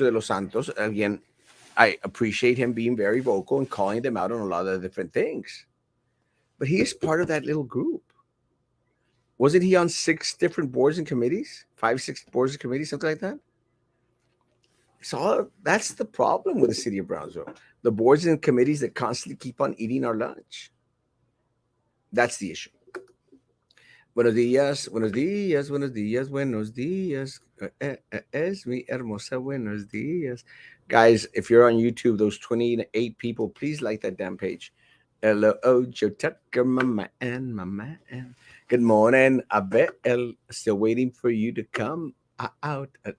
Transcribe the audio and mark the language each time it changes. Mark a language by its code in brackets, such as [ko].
[en] De Los Santos, again, I appreciate him being very vocal and calling them out on a lot of different things, but he is part of that little group. Wasn't he on 6 different boards and committees? 5, 6 boards and committees, something like that? So that's the problem with the city of Brownsville. The boards and committees that constantly keep on eating our lunch. That's the issue. [es] Buenos días, buenos días, buenos días, buenos días. Es mi hermosa, buenos días. [en] Guys, if you're on YouTube, those 28 people, please like that damn page. Hello, Joe Tucker, my man. Good morning, Abel. Still waiting for you to come out.